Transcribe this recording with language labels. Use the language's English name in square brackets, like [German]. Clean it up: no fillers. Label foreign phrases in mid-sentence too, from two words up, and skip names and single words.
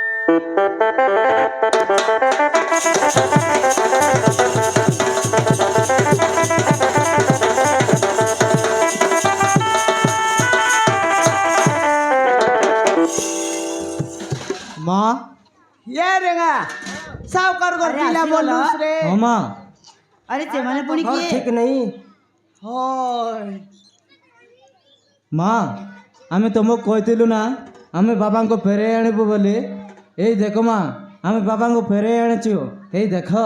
[Odia] ମା ଏ ରେଙ୍ଗା ସାଉକାର ଘର ପିଲା ବୋଲୁସ୍ ରେ ହଁ ମା ଆରେ ସେମାନେ ପୁଣି [Hindi] और [Odia] କିଏ [Hindi] ठीक नहीं হয় [Odia] ମା ଆମେ ତମକୁ କହିଥିଲୁ ନା ଆମେ ବାବାଙ୍କୁ ଫେରେଇ ଆଣିବୁ ବୋଲି ଏଇ ଦେଖ ମା ଆମେ ବାବାଙ୍କୁ ଫେରେଇ ଆଣିଛୁ ଏଇ ଦେଖ